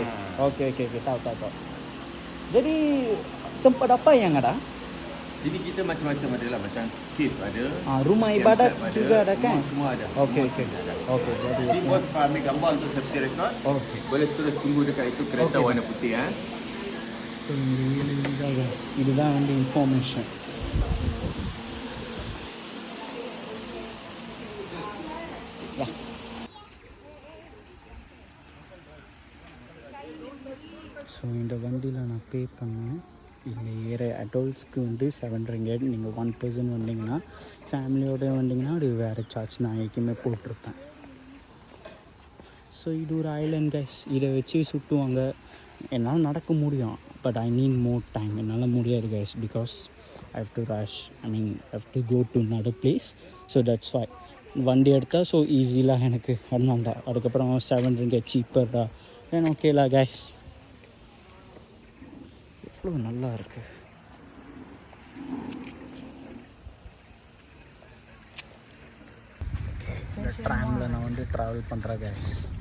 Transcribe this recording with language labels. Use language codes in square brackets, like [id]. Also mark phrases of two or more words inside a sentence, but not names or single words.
[ms] Okey okey okey, tahu tahu tahu. Jadi tempat apa yang ada? sini kita macam-macam ada lah, macam cave ada. Rumah camp ibadat site juga ada kan? Semua ada. Okey Semua okey. ada. Okey, jadi Jadi bos ambil gambar untuk safety record. okey. Boleh terus tunggu dekat itu kereta Okey. warna putih ha. [ta] So இதுதான் guys, இதுதான் வந்து இன்ஃபர்மேஷன். ஸோ இந்த வண்டியில் நான் பே பண்ணேன். இல்லை ஏற அடல்ட்ஸ்க்கு வந்து 7 ringgit. நீங்கள் 1 person வந்தீங்கன்னா, ஃபேமிலியோடு வந்தீங்கன்னா அது வேறு சார்ஜ் நான் எங்கேயுமே போட்டிருப்பேன். ஸோ இது ஒரு [en] island guys. [ta] இதை வச்சு சுற்றுவாங்க. என்னால் நடக்க முடியும், [en] but I need more time. [ta] என்னால் முடியாது கைஸ், [en] because I have to rush. I have to go to another place. so that's why [ta] வண்டி எடுத்தால் ஸோ ஈஸிலாம் எனக்கு அதனால்டா. அதுக்கப்புறம் 7 ringgit சீப்பர்டா. ஏன் [en] okay-la guys. [ta] எவ்வளோ நல்லா இருக்கு. இந்த ட்ராமில் நான் வந்து ட்ராவல் பண்ணுறேன் கைஸ்.